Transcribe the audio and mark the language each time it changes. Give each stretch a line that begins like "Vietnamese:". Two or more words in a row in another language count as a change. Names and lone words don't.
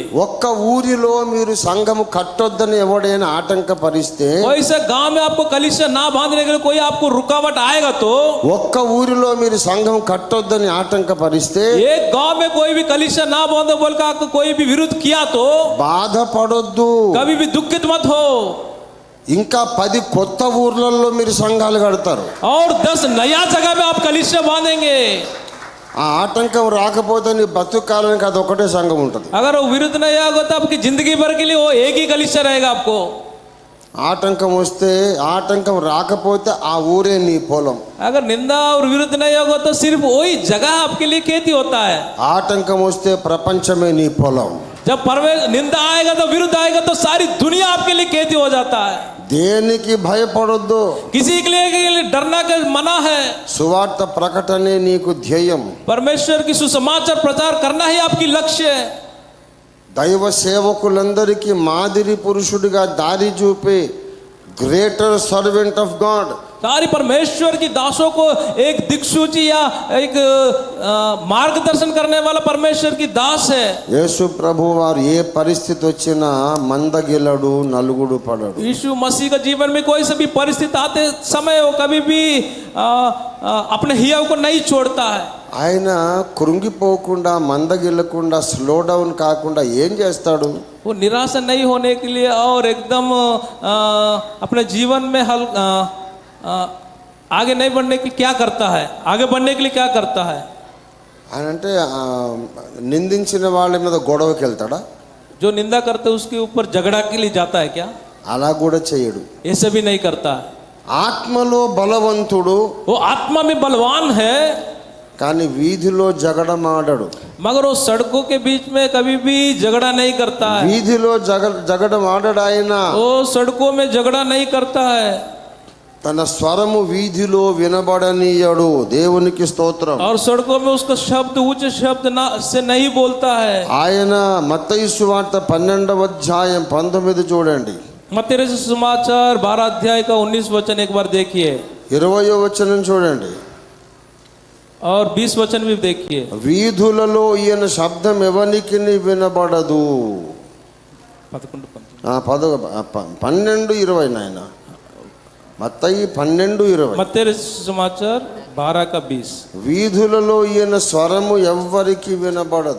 Telugu: ఒక్క ఊరిలో మీరు సంఘము కట్టొద్దని ఎవడైనా ఆటంకపరిస్తే,
Hindi: वैसे गांव में आपको कलीसिया ना बांधने के लिए कोई आपको रुकावट आएगा तो,
Telugu: ఒక్క ఊరిలో మీరు సంఘం కట్టొద్దని ఆటంకపరిస్తే,
Hindi: एक गांव में कोई भी कलीसिया ना बांधो बोलकर आपको कोई भी विरोध किया तो
Telugu: బాధపడొద్దు,
Hindi: कभी भी दुखित मत हो।
Telugu: ఇంకా 10 కొత్త ఊర్లలో మీరు సంఘాలు కడతారు.
Hindi: और 10 नया जगह में आप कलीसिया बांधेंगे।
Telugu: ఆ ఆటంకం రాకపోతే నీ బతుకాలానికి అది ఒకటే సంఘం ఉంటుంది.
Hindi: अगर वो विरुद्ध नहीं आएगा तो आपकी जिंदगी भर के लिए वो एक ही कलीसिया रहेगा आपको।
Telugu: ఆటంకం వస్తే, ఆటంకం రాకపోతే ఆ ఊరే నీ పొలం.
Hindi: अगर निंदा और विरुद्ध नहीं होगा तो सिर्फ वही जगह आपके लिए खेती होता है।
Telugu: ఆటంకం వస్తే ప్రపంచమే నీ పొలం.
Hindi: जब निंदा आएगा तो विरुद्ध आएगा तो सारी दुनिया आपके लिए खेती हो जाता है।
Telugu: దేనికి భయపడొద్దు,
Hindi: किसी के लिए डरना का मना है।
Telugu: సువార్త ప్రకటనే నీకు ధ్యేయం.
Hindi: परमेश्वर की सुसमाचार प्रचार करना ही आपकी लक्ष्य है।
Telugu: దైవ సేవకులందరికీ మాదిరి పురుషుడిగా దారి చూపే
English: greater servant of God,
Hindi: सारी परमेश्वर की दासों को एक दिक्सूची या एक मार्गदर्शन करने वाला परमेश्वर की दास है।
Telugu: యేసు ప్రభు వారు ఏ పరిస్థితి వచ్చినా మందగిలడు, నలుగుడు పడడు.
Hindi: यीशु मसीह का जीवन में कोई सा भी परिस्थिति आते समय वो कभी भी अपने हिया को नहीं छोड़ता है।
Telugu: ఆయన కృంగిపోకుండా, మందగిల్లకుండా,
English: slow down
Telugu: కాకుండా ఏం చేస్తాడు?
Hindi: वो निराशा नहीं होने के लिए और एकदम अपने जीवन में आगे नहीं बढ़ने के लिए क्या करता है, आगे बढ़ने के लिए क्या करता है?
Telugu: ఆయన అంటే నిందించిన వాళ్ళ మీద గొడవకి వెళ్తాడా?
Hindi: जो निंदा करते हैं उसके ऊपर झगड़ा के लिए जाता है क्या?
Telugu: అలా కూడా చేయడు.
Hindi: ऐसे भी नहीं करता है.
Telugu: ఆత్మలో బలవంతుడు,
Hindi: वो आत्मा में बलवान है,
Telugu: కానీ వీధిలో జగడమాడడు.
Hindi: मगर वो सड़कों के बीच में कभी भी झगड़ा नहीं करता है.
Telugu: వీధిలో జగడమాడడు ఆయన.
Hindi: वो सड़कों में झगड़ा नहीं करता है.
Telugu: తన స్వరము వీధిలో వినబడనీయడు. దేవునికి స్తోత్రం.
Hindi: और सड़कों में उसका शब्द उच्च शब्द से नहीं बोलता है.
Telugu: ఆయన మత్తయి సువార్త 12వ అధ్యాయం 19 చూడండి.
Hindi: मत्ती सुसमाचार 12 अध्याय का 19 वचन एक बार देखिए
Telugu: 20వ వచనం చూడండి.
Hindi: और 20 वचन भी देखिए.
Telugu: వీధులలో ఈయన శబ్దం ఎవనికి వినబడదు. 12:20 నాయన. మత్తయి 12:20.
Hindi: मत्ती सुसमाचार 12 का 20.
Telugu: వీధులలో ఈయన స్వరము ఎవ్వరికి వినబడదు.